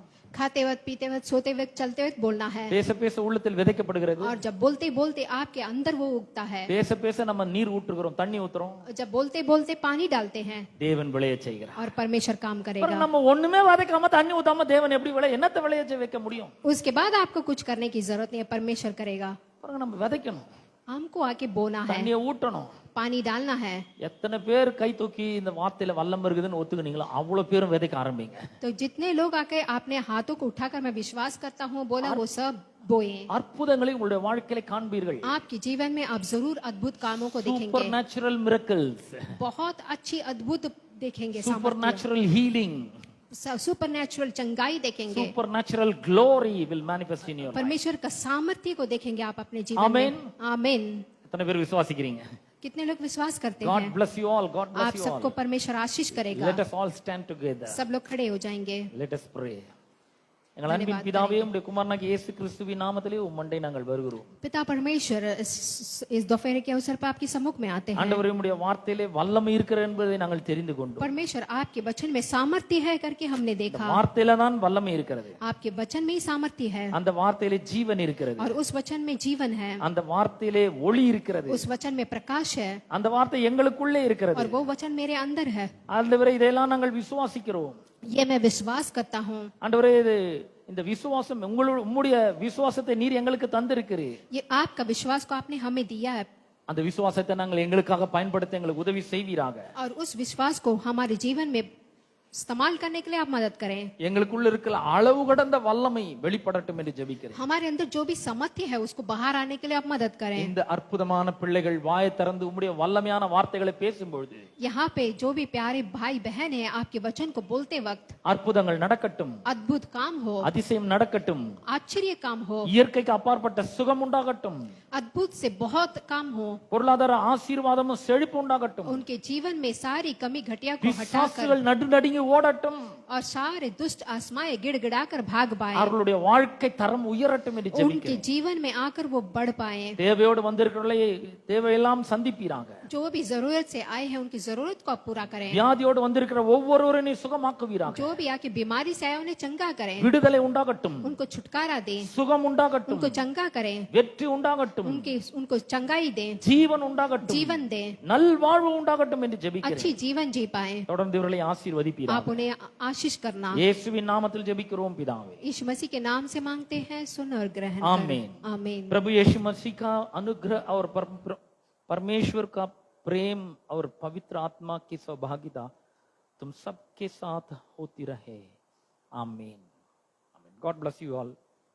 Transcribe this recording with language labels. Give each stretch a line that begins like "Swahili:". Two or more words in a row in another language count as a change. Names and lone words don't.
Hindi: खाते वक्त पीते वक्त सोते वक्त चलते वक्त बोलना है।
Tamil: பேச பேச உள்ளத்தில் விதைக்கப்படுகிறது.
Hindi: और जब बोलते बोलते आपके अंदर वो उगता है।
Tamil: பேச பேச நம்ம நீர் ஊற்றுகிறோம், தண்ணி ஊத்துறோம்.
Hindi: जब बोलते बोलते पानी डालते हैं
Tamil: தேவன் விளைய செய்கிறார்.
Hindi: और परमेश्वर काम करेगा।
Tamil: நம்ம ஒண்ணுமே விதைக்காம தண்ணி ஊத்தாம தேவன் எப்படி என்னத்தை விளைய வைக்க முடியும்?
Hindi: उसके बाद आपको कुछ करने की जरूरत नहीं है, परमेश्वर करेगा।
Tamil: நம்ம விதைக்கணும்.
Hindi: हमको आके बोना है,
Tamil: தண்ணியை ஊட்டணும்,
Hindi: पानी डालना है।
Tamil: எத்தனை பேர் கை தூக்கி இந்த வார்த்தையில வல்லம் இருக்குதுன்னு ஒத்துக்கினீங்களா அவ்வளவு பேரும் விதைக்க ஆரம்பிங்க.
Hindi: तो जितने लोग आके अपने हाथों को उठाकर मैं विश्वास करता हूँ बोला, वो सब बोए।
Tamil: அற்புதங்களை உங்களுடைய வாழ்க்கையில காண்பீர்கள்.
Hindi: आपके जीवन में आप जरूर अद्भुत कामों को देखेंगे।
English: super natural miracles,
Hindi: बहुत अच्छी अद्भुत देखेंगे।
English: super natural healing, super natural
Hindi: चंगाई देखेंगे।
English: super natural glory will manifest in your.
Hindi: परमेश्वर का सामर्थ्य को देखेंगे आप अपने जीवन में। आमीन।
Tamil: कितने பேர் விசுவாசிக்கிறீங்க?
Hindi: कितने लोग विश्वास करते
English: God
Hindi: हैं?
English: bless you all. God bless
Hindi: आप
English: you all.
Hindi: सबको परमेश्वर आशीष करेगा।
English: Let us all stand together.
Hindi: सब लोग खड़े हो जाएंगे।
English: Let us pray.
Tamil: எங்கள் அன்பின் பிதாவே, உம்முடைய குமாரனாகிய இயேசு கிறிஸ்துவின் நாமத்திலே உம்மண்டை நாங்கள் வருகிறோம்.
Hindi: पिता परमेश्वर इस दोपहर के अवसर पर आपके सम्मुख में आते हैं।
Tamil: ஆண்டவரே, உம்முடைய வார்த்தையிலே வல்லமை இருக்கிறது என்பதை நாங்கள் தெரிந்து கொண்டோம்.
Hindi: परमेश्वर आपके वचन में सामर्थ्य है करके हमने देखा।
Tamil: வார்த்தையில தான் வல்லமை இருக்கிறது.
Hindi: आपके वचन में ही सामर्थ्य है
Tamil: அந்த வார்த்தையிலே ஜீவன் இருக்கிறது.
Hindi: और उस वचन में जीवन है।
Tamil: அந்த வார்த்தையிலே ஒளி இருக்கிறது.
Hindi: उस वचन में प्रकाश है
Tamil: அந்த வார்த்தை எங்களுக்குள்ளே இருக்கிறது.
Hindi: और वो वचन मेरे अंदर है।
Tamil: ஆண்டவரே, இதெல்லாம் நாங்கள் விசுவாசிக்கிறோம்.
Hindi: ये मैं विश्वास करता हूँ।
Tamil: ஆண்டவரே, இந்த விசுவாசம் உம்முடைய விசுவாசத்தை நீர் எங்களுக்கு தந்திருக்கிறீர்.
Hindi: ये आपका विश्वास को आपने हमें दिया है।
Tamil: அந்த விசுவாசத்தை நாங்கள் எங்களுக்காக பயன்படுத்த எங்களுக்கு உதவி செய்வீராக.
Hindi: और उस विश्वास को हमारे जीवन में इस्तेमाल करने के लिए आप मदद करें।
Tamil: எங்களுக்குள்ள இருக்கிற அளவு கடந்த வல்லமை வெளிப்படட்டும் என்று ஜெபிக்கிறேன்.
Hindi: हमारे अंदर जो भी सामर्थ्य है उसको बाहर आने के लिए आप मदद करें।
Tamil: இந்த அற்புதமான பிள்ளைகள் வாயை திறந்து உம்முடைய வல்லமையான வார்த்தைகளை பேசும்பொழுது
Hindi: यहाँ पे जो भी प्यारे भाई बहन है आपके वचन को बोलते वक्त
Tamil: அற்புதங்கள் நடக்கட்டும்,
Hindi: अद्भुत काम हो,
Tamil: அதிசயம் நடக்கட்டும்,
Hindi: आश्चर्य काम हो,
Tamil: இயற்கைக்கு அப்பாற்பட்ட சுகம் உண்டாகட்டும்,
Hindi: अद्भुत से बहुत काम हो,
Tamil: பொருளாதார ஆசீர்வாதமும் செழிப்பு உண்டாகட்டும்,
Hindi: उनके जीवन में सारी कमी घटिया को हटाकर
Tamil: பிசாசுகள் நடுநடுங்கி ஓடட்டும்,
Hindi: और सारे दुष्ट आत्माएं गिड़गिड़ाकर भाग पाए।
Tamil: அவர்களுடைய வாழ்க்கை தரம் உயரட்டும் என்று
Hindi: उनके
Tamil: ஜெபிக்கிறேன்.
Hindi: जीवन में आकर वो बढ़ पाए।
Tamil: தேவையோடு வந்திருக்கிறவர்களை தேவையெல்லாம் சந்திப்பீராக.
Hindi: जो भी जरूरत से आए हैं उनकी जरूरत को आप पूरा करें।
Tamil: வியாதியோடு வந்திருக்கிற ஒவ்வொருவரையும் சுகமாக்குவீராக.
Hindi: जो भी आके बीमारी से आए उन्हें चंगा करें,
Tamil: விடுதலை உண்டாகட்டும்,
Hindi: उनको छुटकारा दें,
Tamil: சுகம் உண்டாகட்டும்,
Hindi: उनको चंगा करें,
Tamil: வெற்றி உண்டாகட்டும்,
Hindi: उनको चंगाई दें,
Tamil: ஜீவன் உண்டாகட்டும்,
Hindi: जीवन दें,
Tamil: நல்வாழ்வு உண்டாகட்டும் என்று ஜெபிக்கிறேன்.
Hindi: अच्छी जीवन जी पाए।
Tamil: தொடர்ந்து இவர்களை ஆசீர்வதிப்பீராக.
Hindi: आप उन्हें आशीष करना।
Tamil: இயேசுவின் நாமத்தில் ஜெபிக்கிறோம் பிதாவே.
Hindi: यीशु मसीह के नाम से मांगते हैं, सुन और ग्रहण आमीन। करें। आमीन। प्रभु यीशु मसीह का अनुग्रह और परमेश्वर का प्रेम और पवित्र आत्मा की सहभागिता तुम सबके साथ होती रहे।
English: आमीन। God bless you all.